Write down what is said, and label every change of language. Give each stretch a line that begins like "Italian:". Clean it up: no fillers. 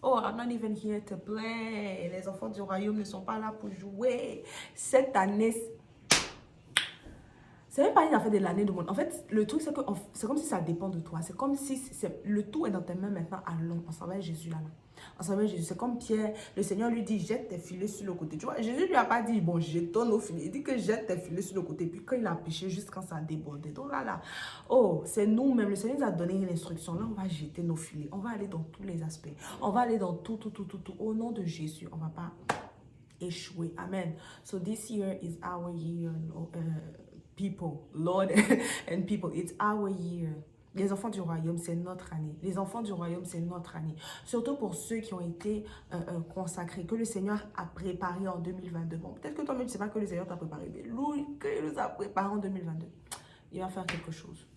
English: Oh, I'm not even here to play.
French: Les enfants du royaume ne sont pas là pour jouer. Cette année, c'est même pas une affaire de l'année de monde. En fait, le truc, c'est que c'est comme si ça dépend de toi. C'est comme si le tout est dans tes mains maintenant. Allons, on s'en va avec Jésus là. On s'en va avec Jésus. C'est comme Pierre. Le Seigneur lui dit, jette tes filets sur le côté. Tu vois, Jésus lui a pas dit, bon, jetons nos filets. Il dit que jette tes filets sur le côté. Puis quand il a pêché, juste quand ça a débordé. Donc là. Oh, c'est nous-mêmes. Le Seigneur nous a donné une instruction. Là, on va jeter nos filets. On va aller dans tous les aspects. On va aller dans tout. Au nom de Jésus, on va pas échouer.
English: Amen. So this year is our year. People, Lord and people, it's our year.
French: Les enfants du royaume, c'est notre année. Les enfants du royaume, c'est notre année. Surtout pour ceux qui ont été consacrés, que le Seigneur a préparé en 2022. Bon, peut-être que toi-même, tu ne sais pas que le Seigneur t'a préparé, mais lui, qu'il nous a préparé en 2022, il va faire quelque chose.